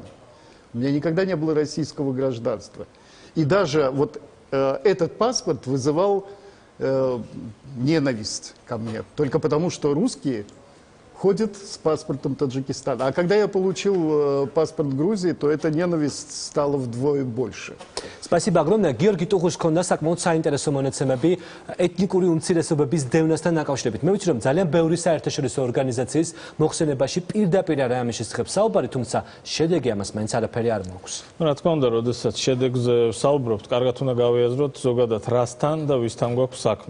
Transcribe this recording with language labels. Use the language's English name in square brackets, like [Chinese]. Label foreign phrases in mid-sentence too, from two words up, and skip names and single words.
[Russian] У меня никогда не было российского гражданства. И даже вот этот паспорт вызывал ненависть ко мне. Только потому, что русские ходят с паспортом Таджикистана. А когда я получил паспорт Грузии, то эта ненависть стала вдвое больше. Спасибо огромное. [Georgian] Георгий Тухуш ქონდა საკმაოდ საინტერესო მონაცემები ეთნიკური უმცირესობების დევნასთან დაკავშირებით. მე ვიცი რომ ძალიან ბევრი საერთაშორისო ორგანიზაციის მოხსენებაში პირდაპირ არა ამის შესახებ საუბარი, თუმცა შედეგი ამას მაინც არაფერი არ მოაქვს. რა თქმა უნდა, როდესაც შედეგზე საუბრობთ, კარგად უნდა გავიაზროთ ზოგადად რასთან და ვისთან გვაქვს საქმე.